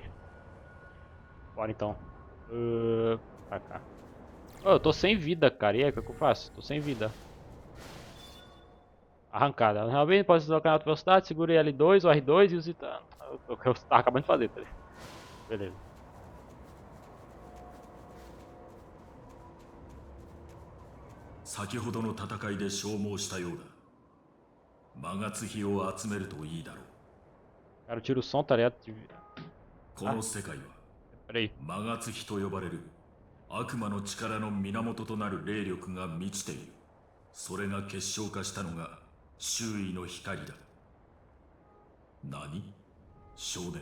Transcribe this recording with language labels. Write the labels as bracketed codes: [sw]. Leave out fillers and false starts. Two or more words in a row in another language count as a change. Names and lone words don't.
[pt] Bora então. Pra cá. Oh, eu tô sem vida, cara. E aí, o que eu faço? Tô sem vida. Arrancada. Realmente pode se colocar em alta velocidade. Segure L2 ou R2 e use. O que eu tava acabando de fazer, tá ligado? Beleza. [ja] 先ほどの戦いで消耗したようだ。マガツヒを集めるといいだろう。 [pt] Cara, eu tiro o som, tá ligado? [ja] この世界は [pt] Peraí. [ja] マガツヒと呼ばれる悪魔の力の源となる霊力が満ちている。それが結晶化したのが周囲の光だ。何？少年。